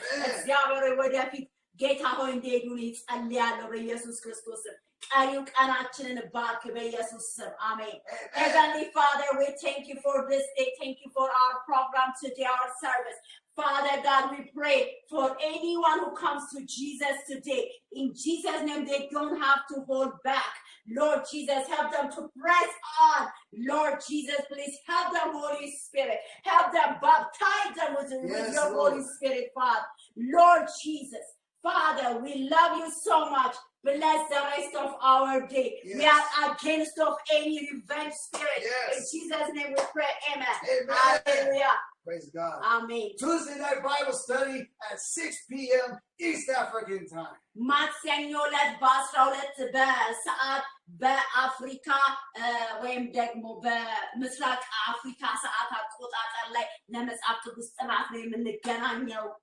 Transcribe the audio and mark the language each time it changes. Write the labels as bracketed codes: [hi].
[am] እግዚአብሔር ወደፊት ጌታ ሆይ እንዲሄዱ ጸልያለሁ በኢየሱስ ክርስቶስ ቀሪው ቀናችንን ባርክ በኢየሱስ ስም አሜን [en] Heavenly Father we thank you for this day thank you for our program today our service Father God, we pray for anyone who comes to Jesus today. In Jesus' name, they don't have to hold back. Lord Jesus, help them to press on. Lord Jesus, please help them, Holy Spirit. Help them, baptize them with your Holy Spirit, Father. Lord Jesus, Father, we love you so much. Bless the rest of our day. Yes. We are against of any revenge spirit. Yes. In Jesus' name we pray. Amen. Amen. Hallelujah. Praise God. Amen. Tuesday night Bible study at 6 p.m. East African time. [am] ማክሰኞ ዕለት በ12 በሰዓት በአፍሪካ ወይም ደግሞ በምስራቅ አፍሪካ ሰዓት አቆጣጠር ላይ ለመጽሐፍ ቅዱስ ጥናት ነው የምንገናኘው።